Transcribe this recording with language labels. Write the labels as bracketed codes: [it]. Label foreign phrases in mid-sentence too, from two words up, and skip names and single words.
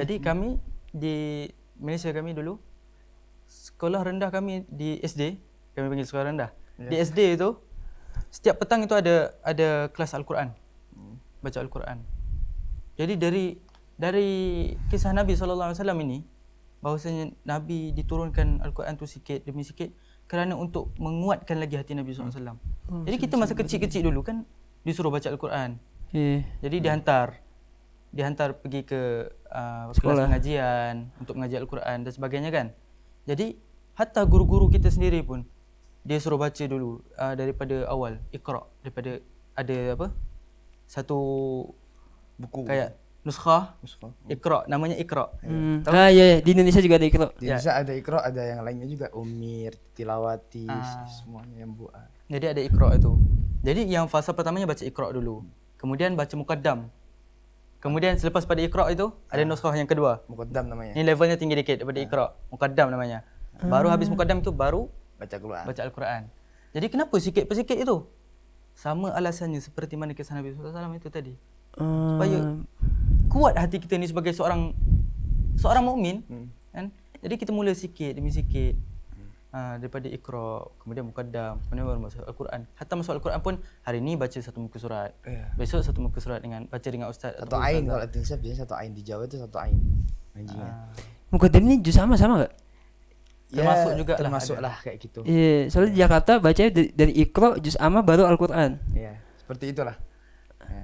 [ms] Jadi kami di Malaysia kami dulu sekolah rendah kami di SD, kami panggil sekolah rendah. Di SD itu setiap petang itu ada kelas Al-Quran. Baca Al-Quran. Jadi dari kisah Nabi SAW ini, bahawasanya Nabi diturunkan Al-Quran tu sikit demi sikit kerana untuk menguatkan lagi hati Nabi SAW. Jadi kita masa kecil-kecil dulu kan disuruh baca Al-Quran. Jadi dihantar pergi ke kelas pengajian untuk mengaji Al-Quran dan sebagainya kan. Jadi hatta guru-guru kita sendiri pun dia suruh baca dulu daripada awal Iqra, daripada ada satu Buku kayak nuskhah Iqra, namanya Iqra. [id] Ya, di Indonesia juga ada Iqra. Di Indonesia ada Iqra, ada yang lainnya juga, Umir, Tilawati, semuanya yang buat. [ms] Jadi ada Iqra itu. Jadi yang fasa pertamanya baca Iqra dulu. Kemudian baca Muqaddam. Kemudian selepas pada Iqra itu ada nuskhah yang kedua. Muqaddam namanya. Ini levelnya tinggi dikit daripada Iqra. Muqaddam namanya. Baru habis Muqaddam itu baru Baca Quran. baca Al-Quran. Jadi kenapa sikit per sikit itu? Sama alasannya seperti mana kisah Nabi SAW itu tadi. Supaya kuat hati kita ni sebagai seorang mukmin, kan? Jadi kita mula sikit demi sikit. Daripada Iqra, kemudian Muqaddam, kemudian baru masuk Al-Quran. Hatta masuk Al-Quran pun hari ni baca satu muka surat. Besok satu muka surat baca dengan ustaz Satu ain, kalau di Indonesia biasanya satu ain, di Jawa itu satu ain. [id] Ngajinya. Muqaddam ini juz sama gak? [ms] Termasuk juga lah, termasuklah kayak gitu. [id] Iya, soalnya di Jakarta bacanya dari Iqra juz amma baru Al-Quran. [ms] Iya, seperti itulah. Ya.